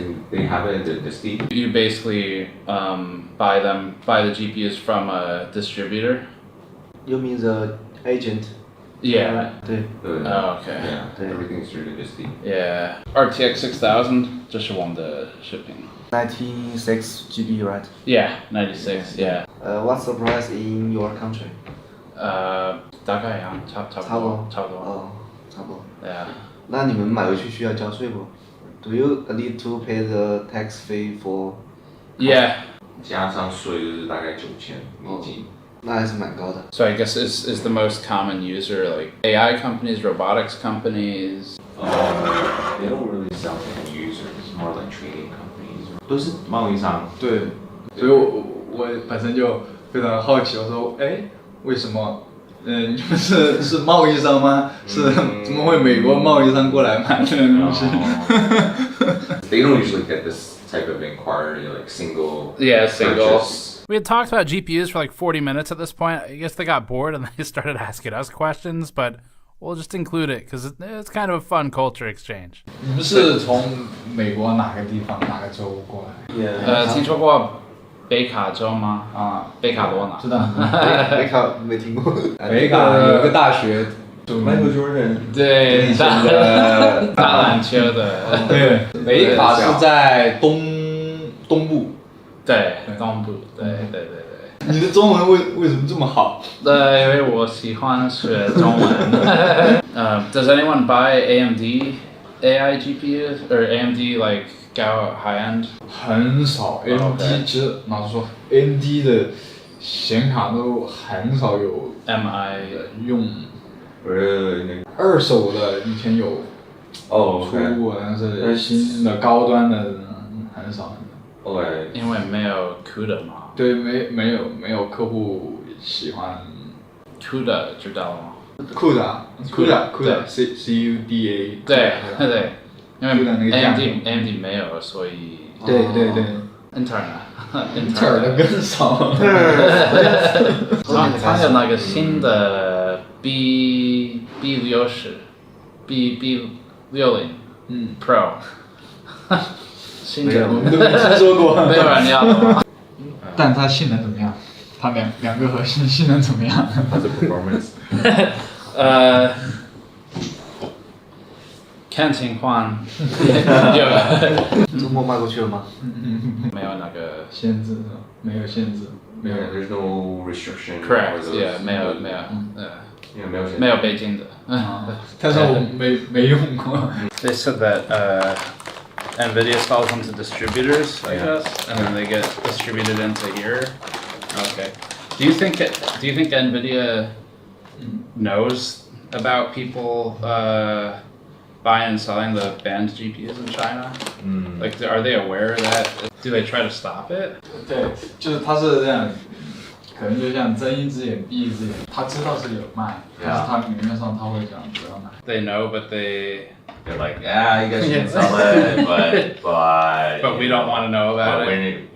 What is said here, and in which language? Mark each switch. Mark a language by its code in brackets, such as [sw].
[en] They have it in the Steam. You basically buy the GPUs from a distributor. You mean the agent? Yeah. [zh] 对。 [en] Oh, okay. Yeah. Everything's ridiculously. Yeah. [zh] RTX 6000, 这是我们的视频。 [en] 96 GB, right? Yeah, 96. Yeah. What's the price in your country? [zh] 大概呀，差不多。哦，差不多。 [en] Yeah. [zh] 那你们买回去需要交税不 [en] ？Do you need to pay the tax fee for? Yeah. [zh] 加上税就是大概$9000。那还是蛮高的。 [en] So I guess is the most common user like AI companies, robotics companies? They don't really sell to end users, more like trading companies. [zh] 都是贸易商。对，所以我本身就非常好奇，我说，哎，为什么？你们是贸易商吗？是怎么会美国贸易商过来买这个东西 [en] They don't usually get this type of inquiry, like single. Yeah, single. Purchase. We had talked about GPUs for like 40 minutes at this point. I guess they got bored and they started asking us questions, but we'll just include it because it's kind of a fun culture exchange. [zh] 你们是从美国哪个地方哪个州过来？听说过北卡州吗？啊，北卡罗纳。知道。北卡没听过。北卡有个大学。 Michael Jordan。对，打篮球的。对，北卡是在东部。对，东部。对。你的中文为什么这么好？因为我喜欢学中文。 [en] Does anyone buy AMD AI GPUs or AMD like go high end? [zh] 很少 ，AMD 其实老实说 ，AMD 的显卡都很少有 MI 用。二手的以前有出过，但是新的高端的很少。因为没有 CUDA 嘛。对，没有客户喜欢。 CUDA 知道吗？CUDA C-U-D-A。 对，因为 AMD 没有，所以。对。Intel 的更少。它有那个新的 B60 B60 Pro。新的我们都没听说过，没有人要的吗？但它性能怎么样？它两个核心性能怎么样？它的 performance。看情况。中国卖过去了吗？没有那个限制，没有限制，没有。 [en] There's no restriction. Correct. Yeah. [zh] 没有。没有北京的。但是我没用过。 [en] They said that NVIDIA sells them to distributors, I guess, and then they get distributed into here. Okay. Do you think NVIDIA knows about people buying and selling the banned GPUs in China? Like, are they aware of that? Do they try to stop it? [zh] 对，就是他是这样，可能就像睁一只眼闭一只眼，他知道是有卖，但是他明面上他会讲不要卖。 [en] They know, but they're like, yeah, you guys can sell it, but we don't want to know about it.